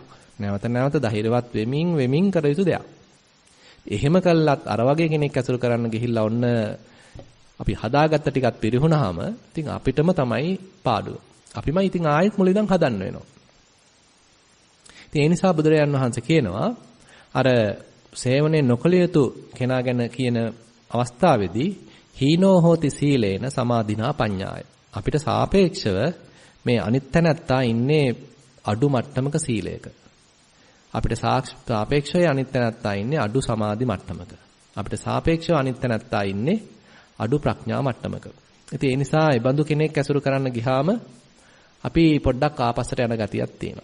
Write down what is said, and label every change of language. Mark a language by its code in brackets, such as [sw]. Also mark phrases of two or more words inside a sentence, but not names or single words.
[si] නැවත නැවත ධෛර්යවත් වෙමින් කළ යුතු දෙයක්. එහෙම කළත් අර වගේ කෙනෙක් ඇසුරු කරන්න ගිහිල්ලා ඔන්න අපි හදාගත්ත ටිකක් පිරිහුණාම ඉතින් අපිටම තමයි පාඩුව. අපිමයි ඉතින් ආයෙත් මුල ඉඳන් හදන්න වෙනවා. ඉතින් ඒ නිසා බුදුරජාන් වහන්සේ කියනවා අර සේවනයේ නොකළ යුතු කෙනා ගැන කියන අවස්ථාවේදී [pi] හීනෝ හෝති සීලේන සමාධිනා පඤ්ඤාය. [si] අපිට සාපේක්ෂව මේ අනිත් තැනත්තා ඉන්නේ අඩු මට්ටමක සීලයක. අපිට සාපේක්ෂව අනිත් තැනත්තා ඉන්නේ අඩු සමාධි මට්ටමක. අපිට සාපේක්ෂව අනිත් තැනත්තා ඉන්නේ අඩු ප්‍රඥා මට්ටමක. ඉතින් ඒ නිසා ඒ බඳු කෙනෙක් ඇසුරු කරන්න ගියාම අපි පොඩ්ඩක් ආපස්සට යන ගතියක් තියෙනවා.